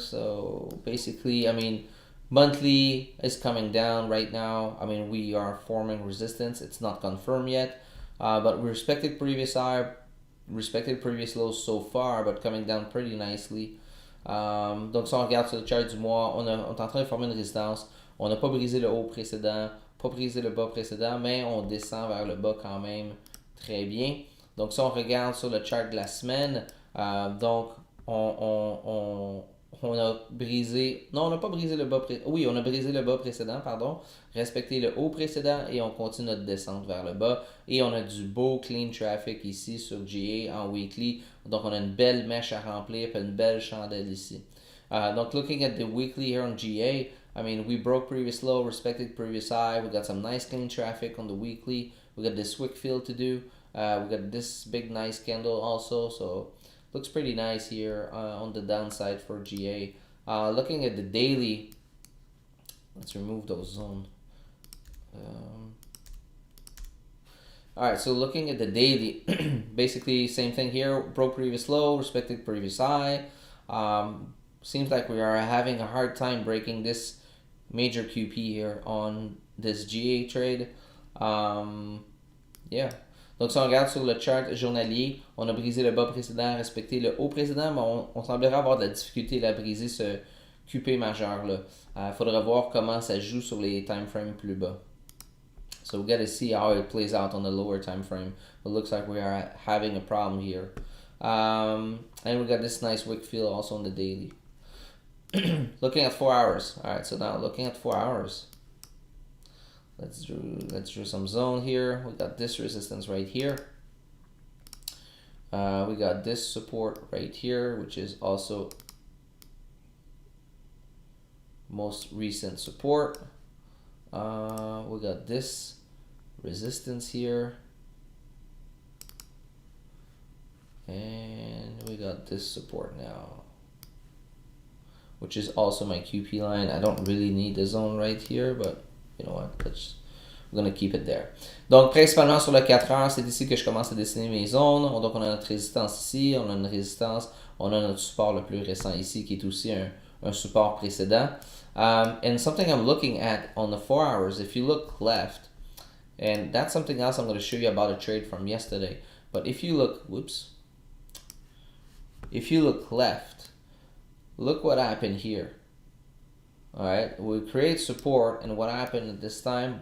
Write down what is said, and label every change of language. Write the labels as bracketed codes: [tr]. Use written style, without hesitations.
[en] So basically, I mean, monthly is coming down right now. I mean, we are forming resistance. It's not confirmed yet, but we respected previous high, respected previous lows so far, but coming down pretty nicely. [fr] Donc si on regarde sur le chart du mois, on est en train de former une résistance. On n'a pas brisé le haut précédent. pas brisé le bas précédent, mais on descend vers le bas quand même très bien. Donc si on regarde sur le chart de la semaine, donc on a brisé, non on n'a pas brisé le bas précédent, oui on a brisé le bas précédent, pardon, respecté le haut précédent et on continue notre descente vers le bas et on a du beau clean traffic ici sur GA en weekly, donc on a une belle mèche à remplir et une belle chandelle ici. [en] Donc looking at the weekly here on GA, I mean we broke previous low, respected previous high, we got some nice clean traffic on the weekly, we got this wick fill to do, we got this big nice candle also, so looks pretty nice here on the downside for GA. Looking at the daily, let's remove those zones. Alright, so looking at the daily, basically same thing here, broke previous low, respected previous high. Seems like we are having a hard time breaking this major QP here on this GA trade. Yeah. [fr] Donc, si on regarde sur le chart journalier, on a brisé le bas précédent, respecté le haut précédent, mais on semblerait avoir de la difficulté à briser ce QP majeur-là. Faudra voir comment ça joue sur les time frames plus bas. [en] So we got to see how it plays out on the lower time frame. It looks like we are having a problem here. And we got this nice wick fill also on the daily. Looking at 4 hours. Alright, so now looking at 4 hours. Let's draw some zone here. We got this resistance right here. We got this support right here, which is also most recent support. We got this resistance here. And we got this support now, which is also my QP line. I don't really need the zone right here, but you know what, we're gonna keep it there. [fr] Donc, principalement sur le 4 heures, c'est ici que je commence à dessiner mes zones. Donc, on a notre résistance ici, on a une résistance, on a notre support le plus récent ici, qui est aussi un support précédent. [en] And something I'm looking at on the 4 hours, if you look left, and that's something else I'm going to show you about a trade from yesterday. But if you look, if you look left, look what happened here. Alright, we create support, and what happened at this time?